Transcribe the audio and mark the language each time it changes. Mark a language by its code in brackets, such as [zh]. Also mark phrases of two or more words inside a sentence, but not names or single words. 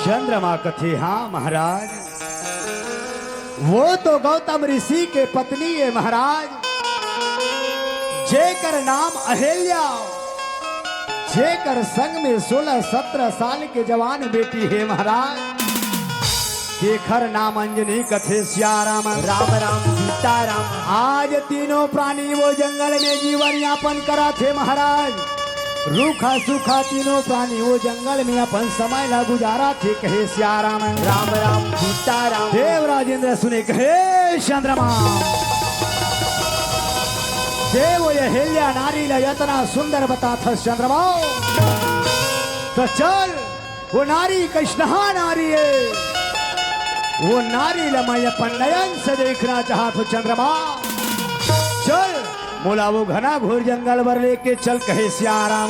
[hne] चंद्रमा कथे। हाँ महाराज वो तो गौतम ऋषि के पत्नी है महाराज जेकर नाम अहिल्या जेकर संग में 16-17 साल के जवान बेटी है महाराज शेखर नाम अंजनी कथे सियाराम राम राम सीता राम आज तीनों प्राणी वो जंगल में जीवन यापन करा थे महाराज रूखा सूखा तीनों प्राणी वो जंगल में अपन समय ला गुजारा थे कहे सियाराम राम राम सीता राम देव राजेंद्र सुने कहे चंद्रमा देव अहिल्या नारी ला इतना सुंदर बता था चंद्रमा तो चल वो नारी कृष्णहा नारी है वो नारी ला मैं अपन नयन से देखना चाहत हूँ चंद्रमा चल मोला वो घना घोर जंगल पर लेके चल कहे सियाराम